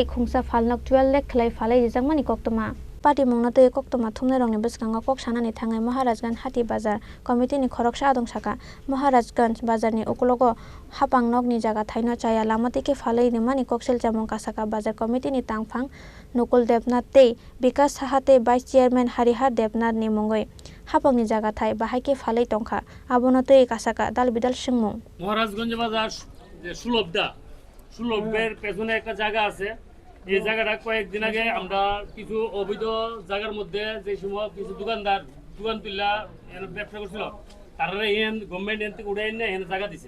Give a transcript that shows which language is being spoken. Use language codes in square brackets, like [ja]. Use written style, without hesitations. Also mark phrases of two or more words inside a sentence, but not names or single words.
[trp] खुंसा फालनक 12 लाख खलाय फालै रिजांमानि कक्तमा पार्टी मंगना तै कक्तमा थुमनाय रंनि बसकांगा कक सानानि थाङै महाराजगंज हाति बाजार कमिटीनि खरकसा आदं साका महाराजगंज बाजारनि उकलगो हापां नकनि जागा थाइनो जाया लामतिके फालै रिमानि कक सेलचामं कासाका बाजार कमिटीनि तांफां नुकुल देबनाथ तै विकास साहा तै भाइस चेयरमैन हरिहर देबनाथ नि मंगै हापांनि जागा थाइ बाहायके फालै टंखा आबोनो तै कासाका दाल बिदाल सिंमं [bn] মহারাজগঞ্জ বাজার যে সুলভের পেছনে একটা জায়গা আছে। এই জায়গাটা কয়েকদিন আগে আমরা কিছু অবৈধ জায়গার মধ্যে যে সময় কিছু দোকান তুললা ব্যবসা করছিল তারা এন গভর্নমেন্ট এন থেকে উঠে এনে এখানে জায়গা দিছে।